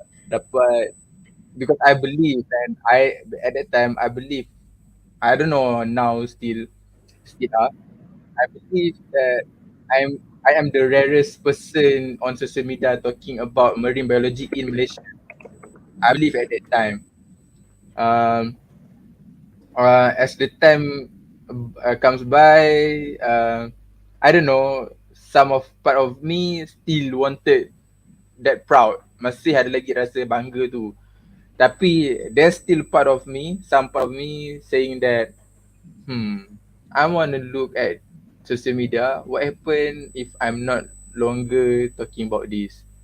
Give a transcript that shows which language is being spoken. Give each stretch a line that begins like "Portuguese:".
Malay: Dapat
English: because I believe and at that time I believe, I don't know now still I believe that I am the rarest person on social media talking about marine biology in Malaysia. I believe at that time. As the time comes by, I don't know, some of part of me still wanted that proud.
Malay: Masih ada lagi rasa bangga tu. Tapi
English: there's still part of me, some part of me saying that I want to look at social media. What happen if I'm not longer talking about this?